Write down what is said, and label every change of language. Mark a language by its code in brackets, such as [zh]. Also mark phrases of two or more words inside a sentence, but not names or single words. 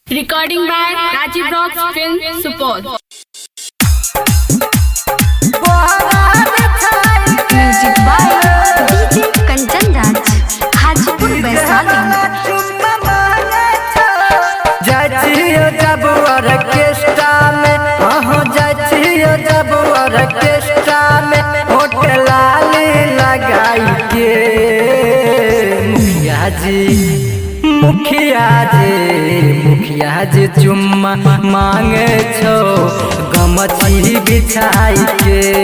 [en] Recording by Rajiv Rocks Film Support. Music by DJ Kanchan Raj, Hajipur Vaishali. [bho] जाचियो जब ऑर्केस्ट्रा में जाचियो जब ऑर्केस्ट्रा में होटल लाली लगाई के मुखिया जी चुम्मा मांगे छो गमछी बिछाई के